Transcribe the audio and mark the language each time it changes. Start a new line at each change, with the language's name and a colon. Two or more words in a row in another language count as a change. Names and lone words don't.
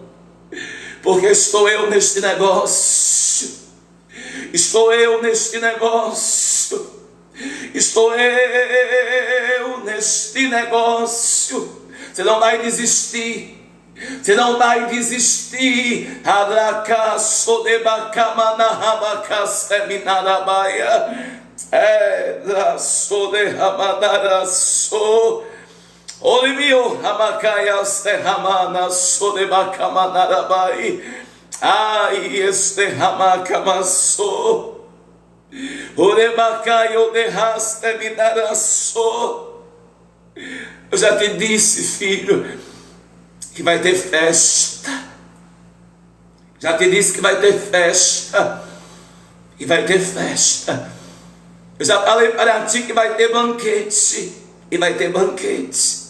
Portuguese: Porque estou eu neste negócio. Estou eu neste negócio. Estou eu neste negócio. Você não vai desistir. Você não vai desistir. Olivio Hamacaias Terramana Sodebacamanarabai. Ai, este Hamacamasso. Orebacaio derraste minaraço. Eu já te disse, filho, que vai ter festa. Já te disse que vai ter festa. E vai ter festa. Eu já falei para ti que vai ter banquete. E vai ter banquete.